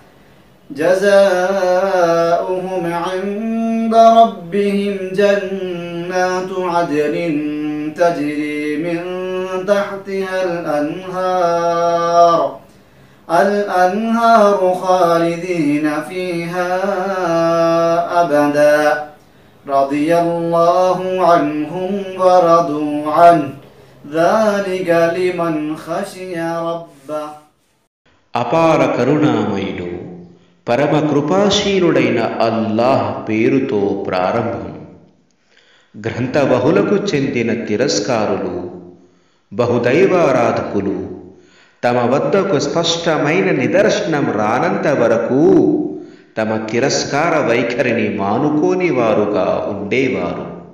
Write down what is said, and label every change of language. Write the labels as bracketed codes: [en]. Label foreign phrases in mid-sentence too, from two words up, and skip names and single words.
[ar] جزاؤهم عند ربهم جنات عدن تجري من تحتها الأنهار خالدين فيها أبدا. رضي الله عنهم ورضوا عنه ذلك لمن خشي ربه. [te] అపార కరుణామయుడు పరమ కృపాశీలుడైన అల్లాహ్ పేరుతో ప్రారంభం. గ్రంథబహులకు చెందిన తిరస్కారులు బహుదైవారాధకులు తమ వద్దకు స్పష్టమైన నిదర్శనం రానంత వరకు తమ తిరస్కార వైఖరిని మానుకోని వారుగా ఉండేవారు.